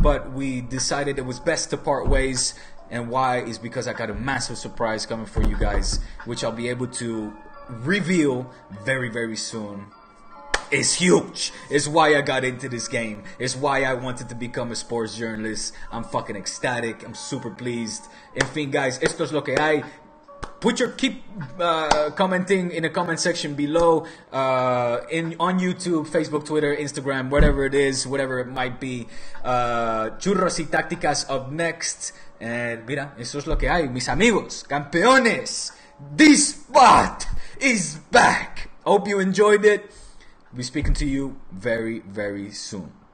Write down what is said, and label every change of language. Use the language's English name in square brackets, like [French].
[English] But we decided it was best to part ways. And why is because I got a massive surprise coming for you guys, which I'll be able to reveal very, very soon. It's huge. It's why I got into this game. It's why I wanted to become a sports journalist. I'm fucking ecstatic. I'm super pleased. [Spanish] En fin, guys, esto es lo que hay. [English] Keep commenting in the comment section below on YouTube, Facebook, Twitter, Instagram, whatever it is, whatever it might be. Churros y tácticas up next. [Spanish] And mira, eso es lo que hay, mis amigos, campeones. [English] This spot is back. Hope you enjoyed it. We'll be speaking to you very, very soon.